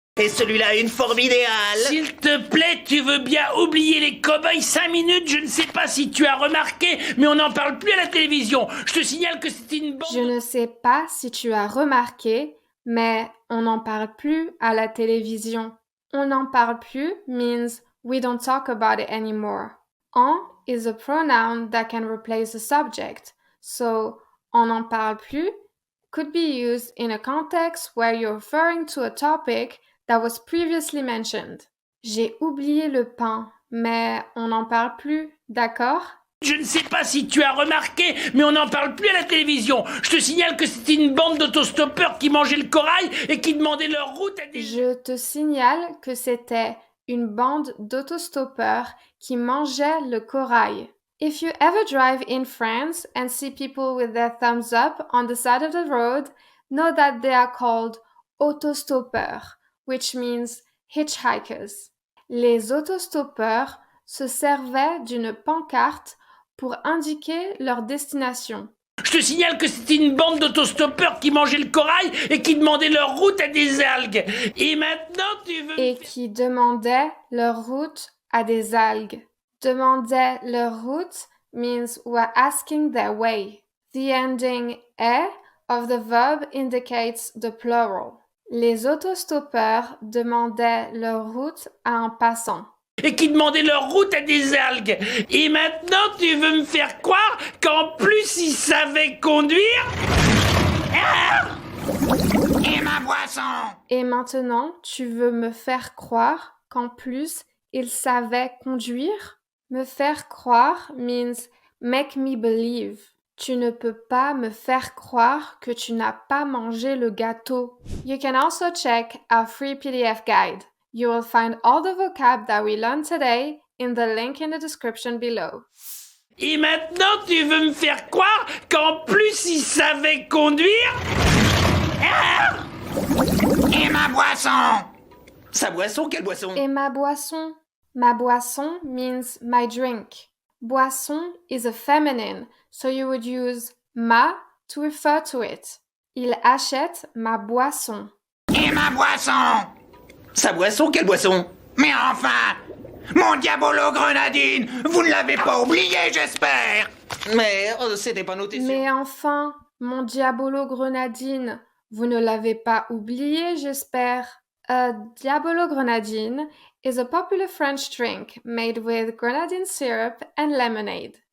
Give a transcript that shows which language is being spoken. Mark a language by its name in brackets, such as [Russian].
[French] Et celui-là a une forme idéale. S'il te plaît, tu veux bien oublier les cow-boys 5 minutes? Je ne sais pas si tu as remarqué, mais on n'en parle plus à la télévision. Je te signale que c'est une bande... Je ne sais pas si tu as remarqué, mais on n'en parle plus à la télévision. On n'en parle plus [English] means we don't talk about it anymore. En is a pronoun that can replace the subject, so [French] on n'en parle plus [English] could be used in a context where you're referring to a topic that was previously mentioned. [French] J'ai oublié le pain, mais on n'en parle plus, d'accord? Je ne sais pas si tu as remarqué, mais on n'en parle plus à la télévision. Je te signale que c'était une bande d'autostoppeurs qui mangeaient le corail et qui demandaient leur route à des... Je te signale que c'était une bande d'autostoppeurs qui mangeaient le corail. [English] If you ever drive in France and see people with their thumbs up on the side of the road, know that they are called autostoppeurs, which means hitchhikers. [French] Les autostoppeurs se servaient d'une pancarte pour indiquer leur destination. Je te signale que c'était une bande d'autostoppeurs qui mangeaient le corail et qui demandaient leur route à des algues. Et maintenant, tu veux... Et qui demandaient leur route à des algues. Demander leur route [English] means we're asking their way. The ending "-e" of the verb indicates the plural. [French] Les autostoppeurs demandaient leur route à un passant. Et qui demandaient leur route à des algues. Et maintenant, tu veux me faire croire qu'en plus, ils savaient conduire? Ah! Et ma boisson? Et maintenant, tu veux me faire croire qu'en plus, ils savaient conduire? Me faire croire [English] means make me believe. [French] Tu ne peux pas me faire croire que tu n'as pas mangé le gâteau. [English] You can also check our free PDF guide. You will find all the vocab that we learned today in the link in the description below. [French] Et maintenant, tu veux me faire croire qu'en plus, ils savaient conduire? Ah! Et ma boisson? Sa boisson, quelle boisson? Et ma boisson? Ma boisson [English] means my drink. Boisson is a feminine, so you would use ma to refer to it. [French] Il achète ma boisson. Et ma boisson? Sa boisson, quelle boisson? Mais enfin! Mon diabolo grenadine! Vous ne l'avez pas oublié, j'espère! Mais c'était pas noté sur... Mais enfin, mon diabolo grenadine, vous ne l'avez pas oublié, j'espère. [English] A diabolo grenadine is a popular French drink made with grenadine syrup and lemonade.